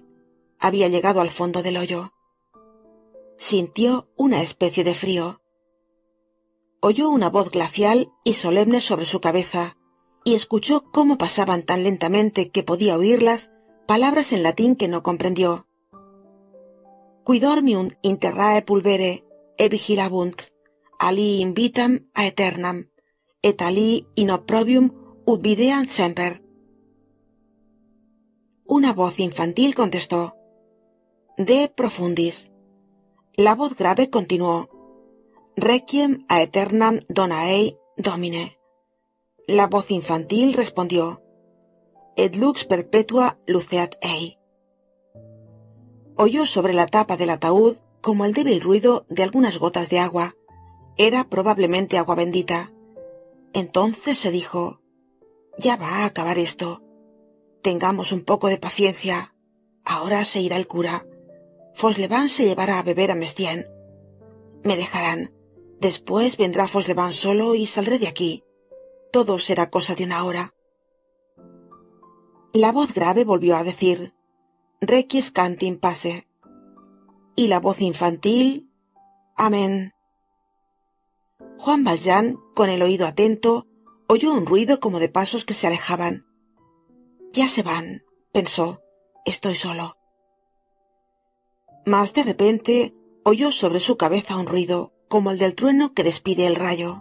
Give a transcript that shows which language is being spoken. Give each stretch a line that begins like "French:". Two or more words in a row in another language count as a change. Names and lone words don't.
Spanish: Había llegado al fondo del hoyo. Sintió una especie de frío. Oyó una voz glacial y solemne sobre su cabeza, y escuchó cómo pasaban tan lentamente que podía oírlas palabras en latín que no comprendió.
Latin: Quidormium interrae pulvere, e vigilabunt, ali invitam aeternam, et ali in opprobium ut videant semper.
Spanish: Una voz infantil contestó:
Latin: De profundis.
Spanish: La voz grave continuó:
Latin: Requiem aeternam dona ei, Domine.
Spanish: La voz infantil respondió:
Latin: Et lux perpetua luceat ei.
Spanish: Oyó sobre la tapa del ataúd como el débil ruido de algunas gotas de agua. Era probablemente agua bendita. Entonces se dijo: Ya va a acabar esto. Tengamos un poco de paciencia. Ahora se irá el cura. Fauchelevent se llevará a beber a Mestienne. Me dejarán. Después vendrá Fauchelevent solo y saldré de aquí. Todo será cosa de una hora. La voz grave volvió a decir:
Latin: Requiescant in pace.
Spanish: Y la voz infantil: Amén. Juan Valjean, con el oído atento, oyó un ruido como de pasos que se alejaban. Ya se van, pensó, estoy solo. Mas de repente oyó sobre su cabeza un ruido, como el del trueno que despide el rayo.